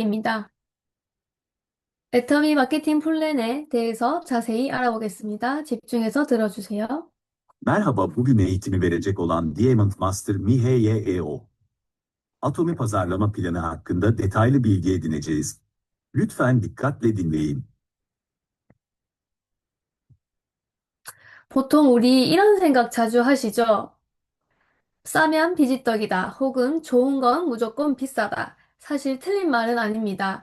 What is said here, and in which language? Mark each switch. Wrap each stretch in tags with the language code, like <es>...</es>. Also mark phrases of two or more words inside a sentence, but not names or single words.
<ko>반갑습니다. 애터미 마케팅 플랜에 대해서 자세히 알아보겠습니다. 집중해서 들어주세요.</ko> <tr>Merhaba, bugün eğitimi verecek olan Diamond Master Miheyeeo. Atomi pazarlama planı hakkında detaylı bilgi edineceğiz. Lütfen dikkatle dinleyin.</tr> <ko>보통 우리 이런 생각 자주 하시죠? 싸면 비지떡이다. 혹은 좋은 건 무조건 비싸다. 사실 틀린 말은 아닙니다.</ko>